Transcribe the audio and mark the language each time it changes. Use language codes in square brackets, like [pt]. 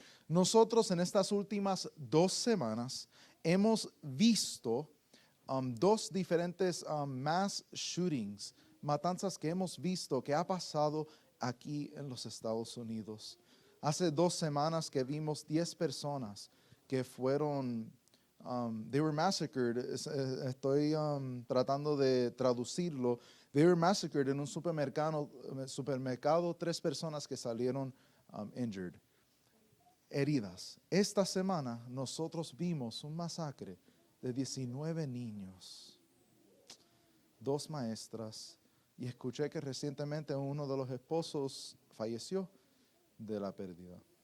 [es] Nosotros en estas últimas 2 semanas hemos visto dos diferentes [en] mass shootings, [es] matanzas que hemos visto que ha pasado aquí en los Estados Unidos. Hace 2 semanas que vimos 10 personas que fueron, [en] they were massacred. [es] Estoy tratando de traducirlo. [en] They were massacred [es] en un supermercado 3 personas que salieron [en] injured. [es] Heridas. Esta semana nosotros vimos un masacre de 19 niños, 2 maestras, y escuché que recientemente uno de los esposos falleció de la pérdida.